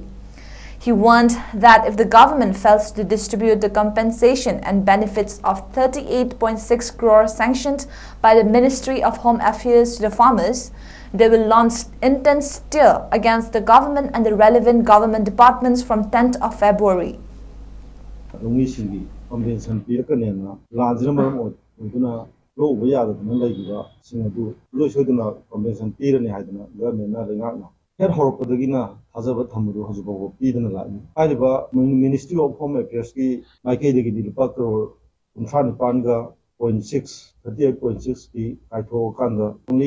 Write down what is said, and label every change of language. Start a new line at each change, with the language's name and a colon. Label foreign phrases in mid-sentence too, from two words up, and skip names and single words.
English: He warned that if the government fails to distribute the compensation and benefits of 38.6 crore sanctioned by the Ministry of Home Affairs to the farmers, they will launch intense stir against the government and the relevant government departments from 10th of February.
Manipuri: ꯂꯧꯕ ꯌꯥꯗꯗꯅ ꯂꯩꯈꯤꯕ ꯁꯤꯡ ꯑꯗꯨ ꯂꯣꯏ ꯁꯣꯏꯗꯅ ꯀꯝꯄꯦꯟꯁꯟ ꯄꯤꯔꯅꯤ ꯍꯥꯏꯗꯅ ꯒꯚꯔꯟꯃꯦꯟꯠꯅ ꯂꯩꯉꯥꯛꯅ ꯍꯦꯛ ꯍꯧꯔꯛꯄꯗꯒꯤꯅ ꯊꯥꯖꯕ ꯊꯝꯕꯗꯨ ꯍꯧꯖꯤꯛꯐꯥꯎꯕ ꯄꯤꯗꯅ ꯂꯥꯛꯏ ꯍꯥꯏꯔꯤꯕ
English: Ministry of Home
Manipuri: ꯑꯦꯐꯤꯌꯔꯁꯀꯤ ꯃꯥꯏꯀꯩꯗꯒꯤꯗꯤ ꯂꯨꯄꯥ ꯀꯔꯣꯔ 39.6 38.6ꯀꯤ ꯀꯥꯏꯊꯣꯛꯑꯀꯥꯟꯗ ꯑꯣꯟꯂꯤ